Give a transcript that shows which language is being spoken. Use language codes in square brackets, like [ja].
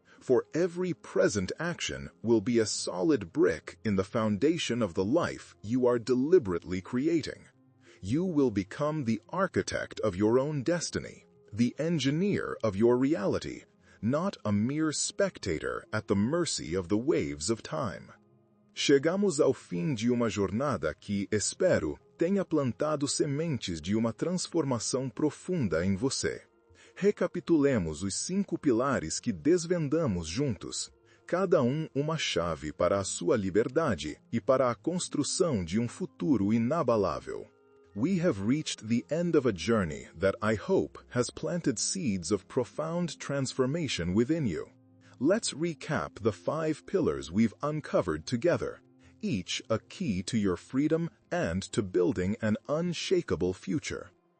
[en] For every present action will be a solid brick in the foundation of the life you are deliberately creating. You will become the architect of your own destiny, the engineer of your reality, not a mere spectator at the mercy of the waves of time. [pt] Chegamos ao fim de uma jornada que, espero, tenha plantado sementes de uma transformação profunda em você. Recapitulemos os 5 pilares que desvendamos juntos, cada um uma chave para a sua liberdade e para a construção de um futuro inabalável. [en] We have reached the end of a journey that I hope has planted seeds of profound transformation within you. Let's recap the 5 pillars we've uncovered together, each a key to your freedom and to building an unshakable future.